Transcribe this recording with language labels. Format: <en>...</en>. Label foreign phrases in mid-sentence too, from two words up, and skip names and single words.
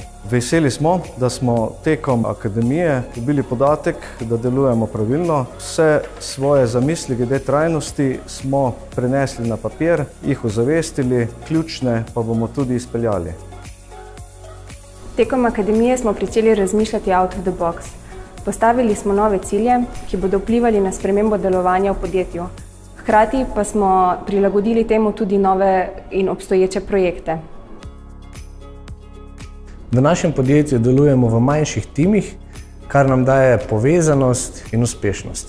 <sl>Veseli smo, da smo tekom akademije dobili podatek, da delujemo pravilno. Vse svoje zamisli glede trajnosti smo prenesli na papir, jih ozavestili, ključne pa bomo tudi izpeljali. Tekom akademije smo pričeli razmišljati</sl> <en>out of the box.</en> <sl>Postavili smo nove cilje, ki bodo vplivali na spremembo delovanja v podjetju. Hkrati pa smo prilagodili temu tudi nove in obstoječe projekte. V našem podjetju delujemo v manjših timih, kar nam daje povezanost in uspešnost.</sl>